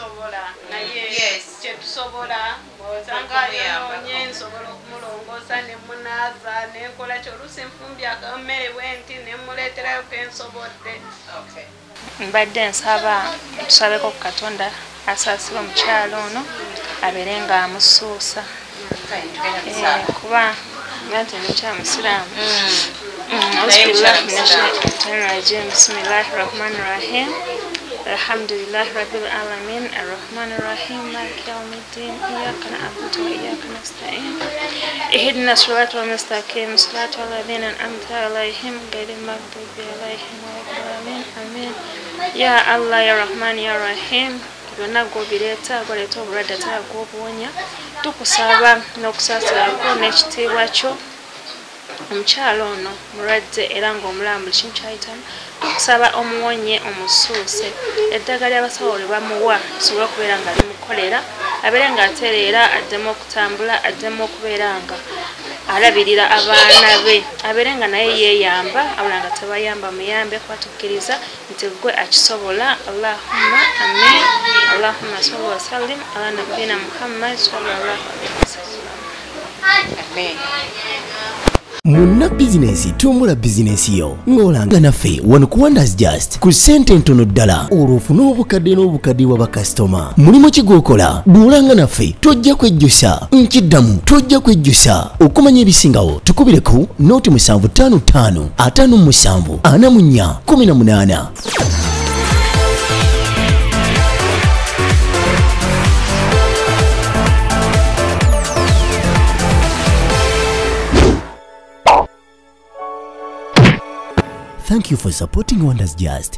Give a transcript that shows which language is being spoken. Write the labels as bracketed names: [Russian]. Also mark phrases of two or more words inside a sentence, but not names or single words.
[Ganda] kyetusobola osangayoonye nsobola okumulongosa nemunaza nekola kyoluusi nfumbya akammere bwenti nemuleeterayo kensobodde mbadde nsaba tusabeko ku Katonda asaasira omukyalo ono abeere nga amusuusa kuba nti mukyala musiraamu [Arabic] بسم الله الرحمن الرحيم الحمد لله رب العالمين الرحمن الرحيم مالك يوم الدين إياك نعبد وإياك نستعين اهدنا الصراط المستقيم صراط الذين أنعمت عليهم غير المغضوب عليهم ولا الضالين آمين يا الله يا رحمن يا رحيم [Ganda] byonna gobireeta goleeta obulwadde ate ag'obuwonya tukusaba n'okusaasirako n'ekitiibwa kyo omukyalo ono mulwadde era ng'omulamu buli kimu kyayitamu tukusaba omuwonye omusuuse eddagala abasawo lye bamuwa lisobole okubeera nga limukolera abeere ng'atereera addemu okutambula addemu okubeera nga alabirira abaana be abeere nga naye yeeyamba abula nga tebayamba muyambe kuba tukkiriza nti gwe akisobola. [Arabic] اللهم آمين. اللهم صل وسلم على نبينا محمد صلى الله عليه وسلم. Amen. [Ganda] Munna bizinesi tumbula bizinesi yo ng'olanga naffe wano ku Wonders Just ku ssente ntono ddala olw'ofuna obukadde n'obukadde wa bakasitoma. Mulimu ki gw'okola? Duulanga naffe tojja kwejjusa. Nkiddamu tojja kwejjusa. Okumanya ebisingawo tukubire ku nooti 755 57 44 18. [English] Thank you for supporting Wonders Just.